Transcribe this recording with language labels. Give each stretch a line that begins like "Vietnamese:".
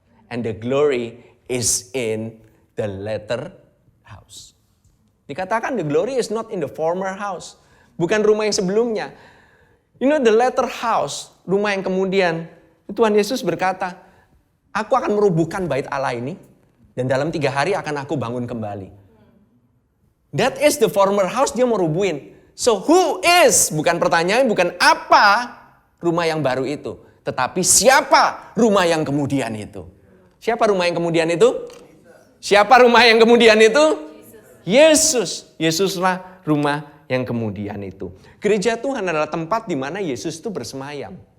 English: And the glory is in the latter house.
Indonesian: Dikatakan
English: the glory is not in the former house.
Indonesian: Bukan rumah yang sebelumnya.
English: You know the latter house,
Indonesian: rumah yang kemudian. Tuhan Yesus berkata, aku akan merubuhkan bait Allah ini. Dan dalam 3 hari akan aku bangun kembali.
English: That is the former house,
Indonesian: dia mau rubuhin.
English: So who is,
Indonesian: bukan pertanyaan, bukan apa rumah yang baru itu. Tetapi siapa rumah yang kemudian itu. Siapa rumah yang kemudian itu? Siapa rumah yang kemudian itu? Yesus. Yesuslah rumah yang kemudian itu. Gereja Tuhan adalah tempat di mana Yesus itu bersemayam.